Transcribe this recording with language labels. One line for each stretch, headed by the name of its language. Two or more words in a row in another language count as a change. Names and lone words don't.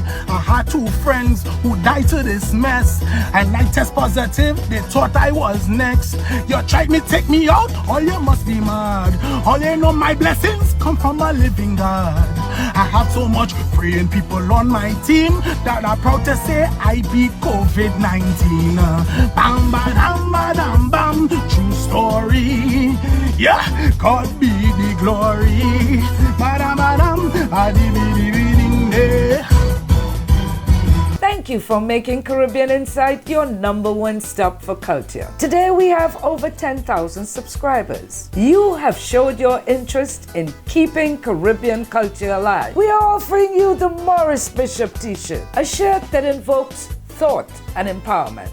English: I had two friends who died to this mess, and I test positive, they thought I was next. You tried me, take me out, oh you must be mad. All you know my blessings come from a living God. I have so much praying people on my team that I'm proud to say I beat COVID-19. Bam, ba-dam, ba-dam, bam, true story. Yeah, God be the glory. Ba-dam, ba-dam, a-di-bi-di-bi-ding-day. Thank you for making Caribbean Insight your #1 stop for culture. Today we have over 10,000 subscribers. You have showed your interest in keeping Caribbean culture alive. We are offering you the Morris Bishop t-shirt, a shirt that invokes thought and empowerment.